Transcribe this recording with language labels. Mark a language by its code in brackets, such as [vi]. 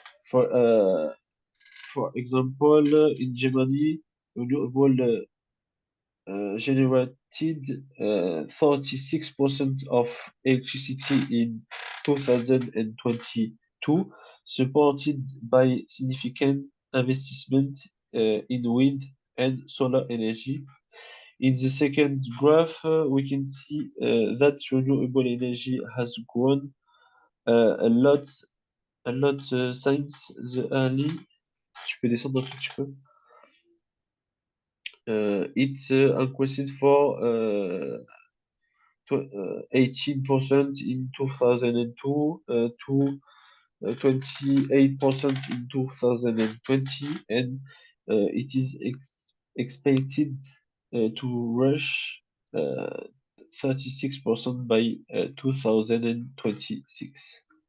[en] For for example, in Germany, renewable generated 36% of electricity in 2022, supported by significant investment in wind and solar energy. In the second graph, we can see that renewable energy has grown a lot since the early. [fr] Tu peux descendre un tout petit peu. [en] It increased for 18% in 2002 to 28% in 2020, and it is expected to rush 36% by 2026.